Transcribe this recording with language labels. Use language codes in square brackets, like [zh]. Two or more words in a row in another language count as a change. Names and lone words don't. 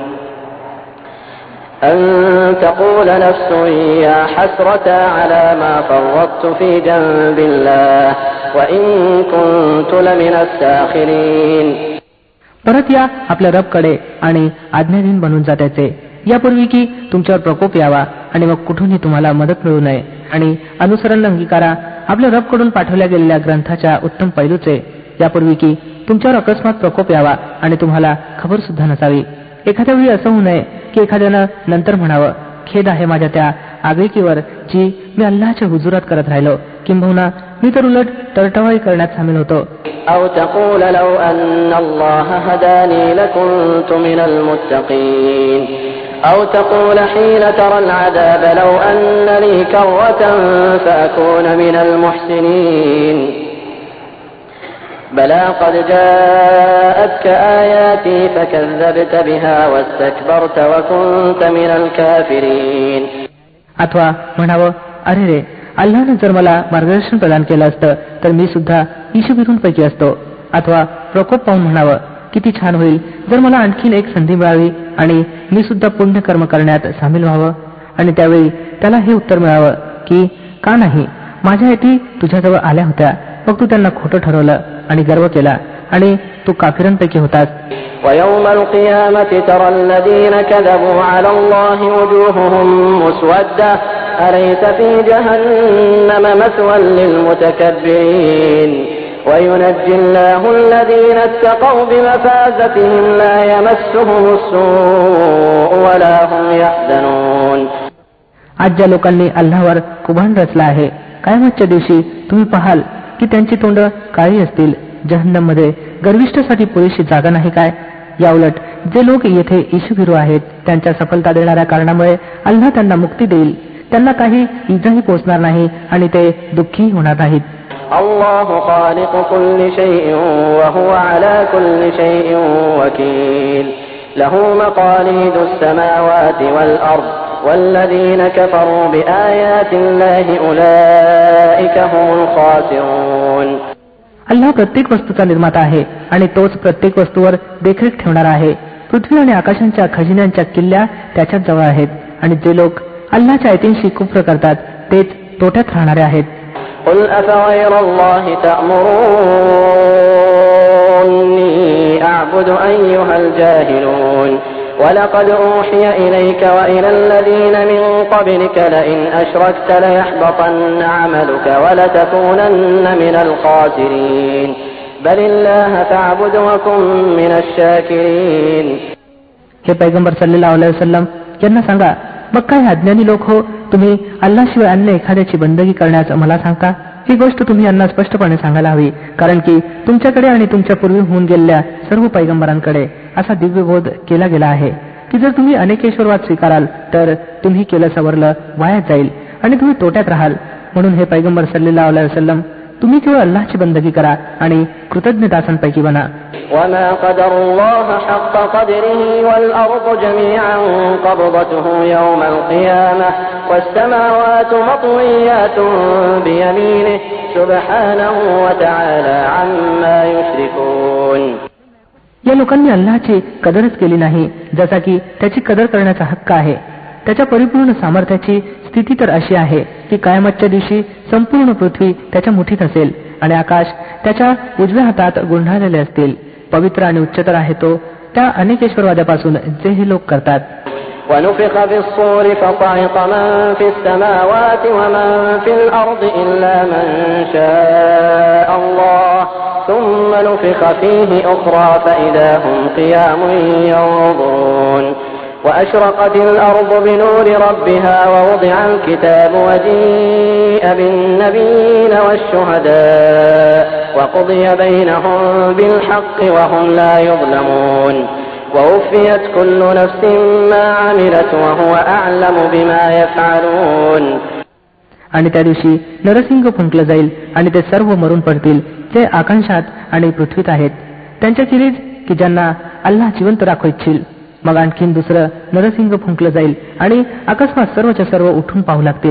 [ar] أن تقول نفس يا حسرة على ما فرطت في جنب الله وإن كنت لمن الساخرين. [mr] परत या आपल्या रबकडे आणि आज्ञाधीन बनून जा त्याचे, यापूर्वी की तुमच्यावर प्रकोप यावा आणि मग कुठूनही तुम्हाला मदत मिळू नये. आणि अनुसरण अंगीकारा आपल्या रबकडून पाठवल्या गेलेल्या ग्रंथाच्या उत्तम पैलूचे, यापूर्वी की तुमच्यावर अकस्मात प्रकोप यावा आणि तुम्हाला खबर सुद्धा नसावी. एखाद्या वेळी असं होऊ नये की एखाद्यानं नंतर म्हणावं, खेद आहे माझ्या त्या आगळीकीवर जी मी अल्लाहच्या हुजुरात करत राहिलो, किंबहुना मी तर उलट टळटवाळी करण्यात सामील होतो. [ar] أو تقول لو أن الله هداني لكنت من المتقين أو تقول حين ترى العذاب لو أن لي كرة فأكون من المحسنين بلى قد جاءتك آياتي فكذبت بها واستكبرت وكنت من الكافرين. [mr] अथवा म्हणावं, अरे रे, अल्लाहने जर मला मार्गदर्शन प्रदान केलं असतं तर मी सुद्धा ईशभिरूंपैकी असतो. अथवा प्रकोप पाहून म्हणावं, किती छान होईल जर मला आणखीन एक संधी मिळावी आणि मी सुद्धा पुण्यकर्म करण्यात सामील व्हावं. आणि त्यावेळी त्याला हे उत्तर मिळावं की का नाही, माझ्या अटी तुझ्याजवळ आल्या होत्या, मग तू त्यांना खोटं ठरवलं आणि गर्व केला आणि तू काफिरांपैकी होतास. [ar] ويوم القيامة ترى الذين كذبوا على الله وجوههم مسودة أليس في جهنم مثوى للمتكبرين وينجي الله الذين اتقوا بمفازتهم لا يمسهم السوء ولا هم يحزنون. [mr] आज ज्या लोकांनी अल्लाहवर कुभांड रचला आहे, कयामतच्या दिवशी तुम्ही पाहाल की त्यांची तोंड काळी असतील. जहन्नममध्ये गर्विष्ठासाठी पुरेशी जागा नाही काय? याउलट जे लोक येथे ईशभिरू आहेत त्यांच्या सफलता देणाऱ्या कारणामुळे अल्लाह त्यांना मुक्ती देईल, त्यांना काही इजाही पोहोचणार नाही आणि ते दुःखी होणार नाहीत. [ar] الله خالق كل شيء وهو على كل شيء وكيل له مقاليد السماوات والأرض والذين كفروا بآيات الله أولئك هم الخاسرون. [mr] अल्लाह प्रत्येक वस्तूचा निर्माता आहे आणि तोच प्रत्येक वस्तूवर देखरेख ठेवणारा आहे. पृथ्वी आणि आकाशांच्या खजिन्यांच्या किल्ल्या त्याच्याच जवळ आहेत आणि जे लोक अल्लाहच्या आयतींशी कुफ्र करतात तेच तोट्यात राहणारे आहेत. [ar] قل أفغير الله تأمروني أعبد أيها الجاهلون ولقد أوحي إليك وإلى الذين من قبلك لئن أشركت ليحبطن عملك ولتكونن من الخاسرين بل الله فاعبد وكن من الشاكرين. [mr] हे पैगंबर [ar] صلى الله عليه وسلم [mr] यांना सांगा, मग काय अज्ञानी लोक हो, तुम्ही अल्लाशिवाय अन्य एखाद्याची बंदगी करण्यास मला सांगता? ही गोष्ट तुम्ही यांना स्पष्टपणे सांगायला हवी, कारण की तुमच्याकडे आणि तुमच्या पूर्वी होऊन गेलेल्या सर्व पैगंबरांकडे असा दिव्यबोध केला गेला आहे की जर तुम्ही अनेकेश्वरवाद स्वीकाराल तर तुम्ही केलं सवरलं वायात जाईल आणि तुम्ही तोट्यात राहाल. म्हणून हे पैगंबर [ar] صلى الله عليه وسلم, [mr] तुम्ही केवळ अल्लाहची बंदगी करा आणि कृतज्ञ दासांपैकी बना. [ar] وما قدر الله حق قدره والأرض جميعا قبضته يوم القيامة والسماوات مطويات بيمينه سبحانه وتعالى عما يشركون. [mr] या लोकांनी अल्लाहची कदरच केली नाही, जसा की त्याची कदर करण्याचा हक्क आहे. त्याच्या परिपूर्ण सामर्थ्याची स्थिती तर अशी आहे की कयामतच्या दिवशी संपूर्ण पृथ्वी त्याच्या मुठीत असेल आणि आकाश त्याच्या उजव्या हातात गुंढाळलेले असतील. पवित्र आणि उच्चतर आहे तो त्या अनेकेश्वरवाद्यापासून जे हे लोक करतात. [ar] ونفخ في الصور فصعق من في السماوات ومن في الأرض إلا من شاء الله ثم نفخ فيه أخرى فإذا هم قيام ينظرون وأشرقت الأرض بنور ربها ووضع الكتاب وجيء بالنبيين والشهداء وقضي بينهم بالحق وهم لا يظلمون ووفيت كل نفس ما عملت وهو أعلم بما يفعلون. [mr] आणि त्या दिवशी नरसिंह फुंकलं जाईल आणि ते सर्व मरून पडतील जे आकाशात आणि पृथ्वीत आहेत, त्यांच्या किरीज की ज्यांना अल्लाह जिवंत राखू इच्छिल. मग आणखीन दुसरं नरसिंह फुंकलं जाईल आणि अकस्मात सर्वच्या सर्व उठून पाहू लागतील.